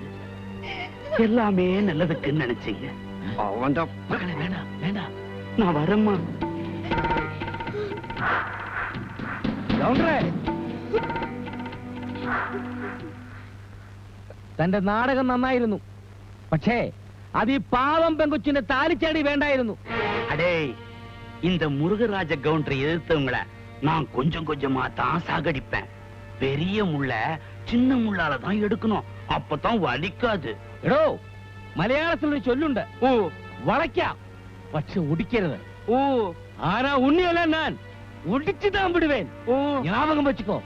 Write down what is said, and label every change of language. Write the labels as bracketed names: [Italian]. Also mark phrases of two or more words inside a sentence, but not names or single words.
[Tamil] எல்லாமே நல்லதுக்குன்னு நினைச்சீங்க. வேண்டாம் வேண்டாம், நான் வரேம்மா. [Malayalam] തന്റെ നാടകം നന്നായിരുന്നു. പക്ഷേ അത് ഈ പാവം പെങ്കൊച്ചിന്റെ താലിച്ചാടി വേണ്ടായിരുന്നു. [Tamil] அடே, இந்த முருகராஜ கவுண்டரை எதிர்த்தவங்களை நான் கொஞ்சம் கொஞ்சமா தான் சாகடிப்பேன். பெரிய முள்ள சின்ன முள்ளால தான் எடுக்கணும், அப்பதான் வலிக்காது. [Malayalam] എടോ, മലയാളത്തിൽ ഒരു ചൊല്ലുണ്ട്, ഓ വളയ്ക്കാം പക്ഷെ ഒടിക്കരുത്. ஓ, ആരാ ഉണ്ണിയല്ല, ഞാൻ [Tamil] ஒடிச்சு தான் விடுவேன். ஓ, ஞாபகம் வச்சுக்கோ.